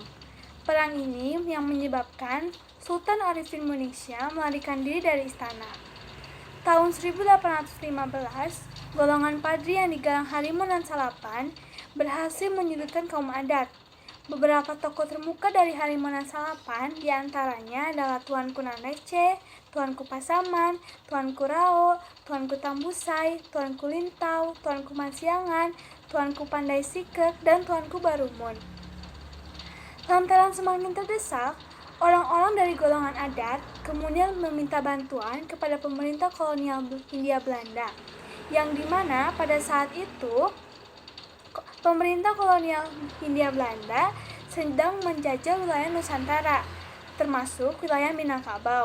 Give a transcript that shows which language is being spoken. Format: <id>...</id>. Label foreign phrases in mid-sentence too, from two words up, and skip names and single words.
<id>Perang ini yang menyebabkan Sultan Arifin Muningsyah melarikan diri dari istana. Tahun 1815, golongan Padri yang digalang Harimau Nan Salapan berhasil menyudutkan kaum adat. Beberapa tokoh termuka dari Harimau Nan Salapan diantaranya adalah Tuanku Nan Receh, Tuanku Pasaman, Tuanku Rao, Tuanku Tambusai, Tuanku Lintau, Tuanku Masiangan, Tuanku Pandai Sikek, dan Tuanku Barumun. Lantaran semakin terdesak, orang-orang dari golongan adat kemudian meminta bantuan kepada pemerintah kolonial Hindia Belanda, yang dimana pada saat itu pemerintah kolonial Hindia Belanda sedang menjajah wilayah Nusantara, termasuk wilayah Minangkabau.</id>